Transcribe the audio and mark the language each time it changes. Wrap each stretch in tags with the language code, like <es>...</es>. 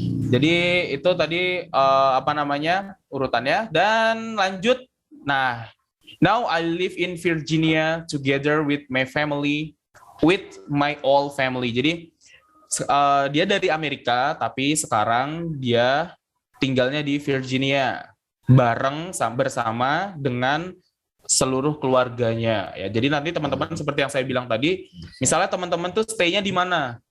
<id>Jadi itu tadi urutannya, dan lanjut. Nah,</id> <en>now I live in Virginia together with my family, with my whole family.</en> <id>Jadi dia dari Amerika tapi sekarang dia tinggalnya di Virginia bersama dengan seluruh keluarganya ya. Jadi nanti teman-teman seperti yang saya bilang tadi, misalnya teman-teman tuh stay-nya di mana?</id>